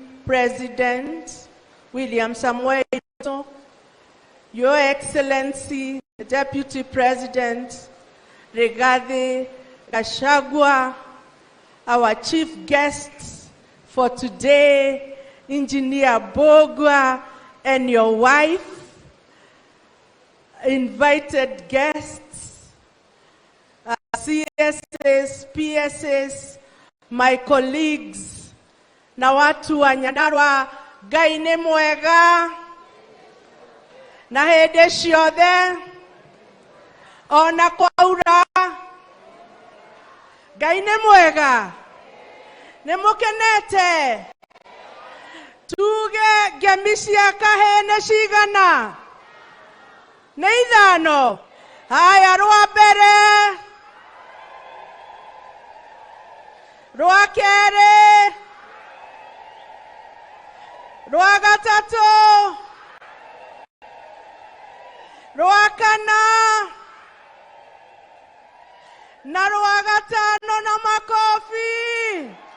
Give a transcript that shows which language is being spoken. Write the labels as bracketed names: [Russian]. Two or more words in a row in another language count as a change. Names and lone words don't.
[English] President William Samuel, Your Excellency, the Deputy President Rigathi Gachagua, our chief guests for today, Engineer Bogwa and your wife, invited guests, CSS, PSS, my colleagues, [Swahili] na watu wa [Kikuyu] Nyandarua, Ngai nĩ mwega, na hĩndĩ ciothe, ona kwaura, Ngai nĩ mwega, nĩ mũkenete, tuge ngemi cia kahĩĩ nĩ cigana, nĩ ithano, haya rwa mbere, rwa kerĩ, rwa gatatũ, rwa kana, na rwa gatano na makofi.